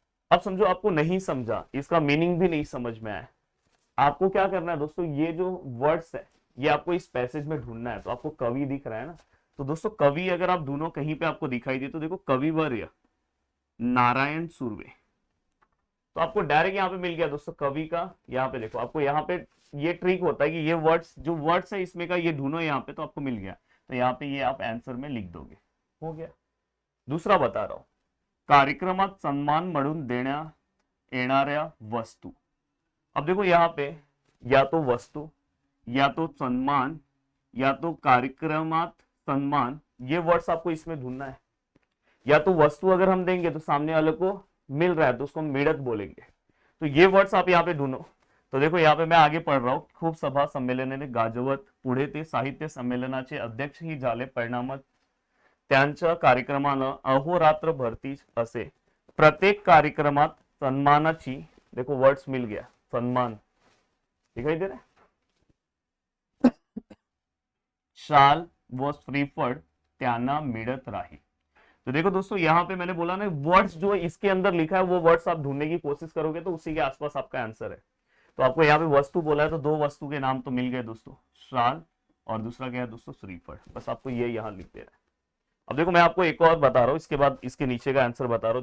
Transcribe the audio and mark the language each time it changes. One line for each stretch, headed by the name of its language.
Hindi: अब समझो आपको नहीं समझा, इसका मीनिंग भी नहीं समझ में आया, आपको क्या करना है दोस्तों, ये जो वर्ड्स है ये आपको इस पैसेज में ढूंढना है। तो आपको कवि दिख रहा है ना, तो दोस्तों कवि अगर आप ढूंढो कहीं पे आपको दिखाई दे तो देखो कविवर्य नारायण सुर्वे, तो आपको डायरेक्ट यहाँ पे मिल गया दोस्तों कवि का। यहाँ पे देखो आपको यहाँ पे ये ट्रिक होता है कि ये वर्ड्स जो वर्ड्स है इसमें का ये ढूंढो यहाँ पे, तो आपको मिल गया। तो यहाँ पे ये आप आंसर में लिख दोगे, हो गया। दूसरा बता रहा हूं,
Marathi: कार्यक्रमात सन्मान म्हणून देण्यात येणाऱ्या वस्तू।
Hindi: अब देखो यहाँ पे या तो वस्तु, या तो सम्मान, या तो कार्यक्रमात सम्मान, ये वर्ड्स आपको इसमें ढूंढना है। या तो वस्तु अगर हम देंगे तो सामने वाले को मिल रहा है तो उसको हम मिळत बोलेंगे, तो ये वर्ड्स आप यहाँ पे ढूंढो। तो देखो यहाँ पे मैं आगे पढ़ रहा हूँ,
Marathi: खूप सभा संमेलनाने गाजवत पुढे ते साहित्य संमेलनाचे अध्यक्ष ही झाले, परिणामात त्यांच्या कार्यक्रमानं अहोरात्र भरती असे, प्रत्येक कार्यक्रमात सन्मानाची,
Hindi: देखो वर्ड्स मिल गया, सन्मान दिखाई दे रहा है,
Marathi: शाल व श्रीफळ त्यांना मिळत राही।
Hindi: तो देखो दोस्तों यहाँ पे मैंने बोला ना, वर्ड्स जो इसके अंदर लिखा है वो वर्ड्स आप ढूंढने की कोशिश करोगे तो उसी के आसपास आपका आंसर है। तो आपको यहाँ पे वस्तु बोला है तो दो वस्तु के नाम तो मिल गए दोस्तों, शाल और दूसरा क्या है दोस्तों, श्रीफल। बस आपको ये यहाँ लिख देना है। अब देखो मैं आपको एक और बता रहा हूँ, इसके बाद इसके नीचे का आंसर बता रहा हूँ।